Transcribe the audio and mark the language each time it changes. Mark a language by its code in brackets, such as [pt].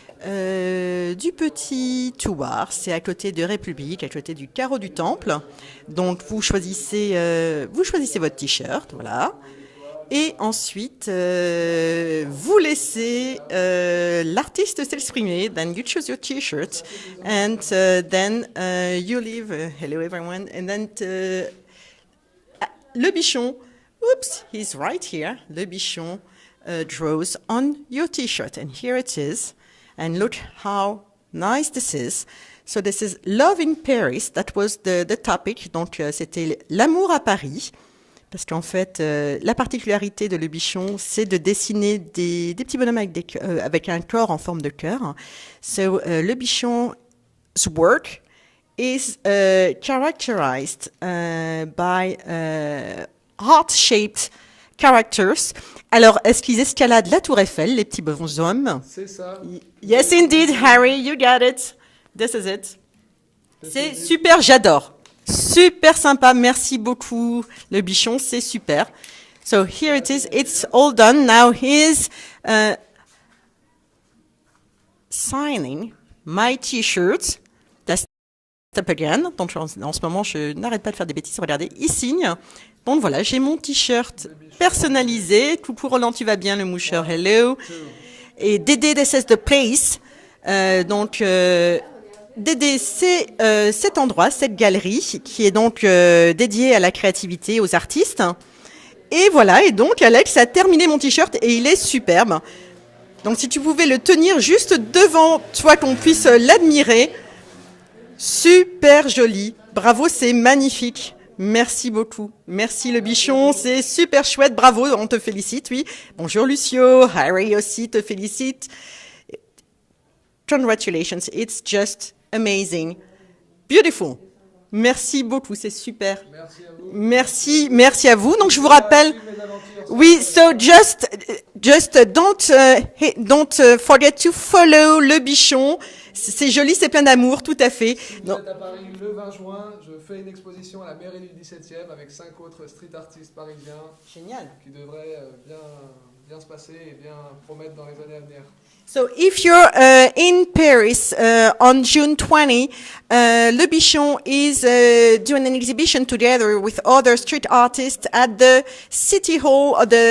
[fr] du petit Thouars. C'est à côté de République, à côté du carreau du Temple. Donc vous choisissez votre t-shirt, voilà. Et ensuite, vous laissez l'artiste s'exprimer. [en] Then you choose your t-shirt, and then you leave. Hello everyone, and then le bichon. Oops, he's right here. Le bichon draws on your t-shirt, and here it is. And look how nice this is. So this is Love in Paris. That was the topic. [fr] Donc c'était l'amour à Paris. Parce qu'en fait, la particularité de Le Bichon, c'est de dessiner des petits bonhommes avec un corps en forme de cœur. [en] So, Le Bichon's work is characterized by heart-shaped characters. [fr] Alors, est-ce qu'ils escaladent la Tour Eiffel, les petits bonhommes? C'est ça. [en] Yes, indeed, Harry, you got it. This is it. [fr] C'est super, j'adore. Super sympa, merci beaucoup, Le Bichon, c'est super. [en] So here it is, it's all done. Now he's signing my t-shirt. That's up again. [fr] Donc en ce moment, je n'arrête pas de faire des bêtises. Regardez, il signe. Donc voilà, j'ai mon t-shirt personnalisé. Coucou Roland, tu vas bien, le moucheur, hello. [en] Et Dédé, this is the place. [fr] Dédé, c'est cet endroit, cette galerie, qui est donc dédiée à la créativité, aux artistes. Et voilà, et donc Alex a terminé mon t-shirt et il est superbe. Donc si tu pouvais le tenir juste devant toi, qu'on puisse l'admirer. Super joli. Bravo, c'est magnifique. Merci beaucoup. Merci Le Bichon, c'est super chouette. Bravo, on te félicite, oui. Bonjour Lucio, Harry aussi te félicite. [en] Congratulations, it's just amazing. Beautiful. [fr] Merci beaucoup, c'est super. Merci à vous. Merci à vous. Donc je vous rappelle. [en] Oui, so just don't forget to follow Le Bichon. [fr] C'est joli, c'est plein d'amour, tout à fait. Si vous êtes à Paris le 20 juin, je fais une exposition à la mairie du 17e avec 5 autres street artistes parisiens. Génial. Qui devraient bien se passer et bien promettre dans les années à venir. [en] So if you're in Paris on June 20, Le Bichon is doing an exhibition together with other street artists at the City Hall of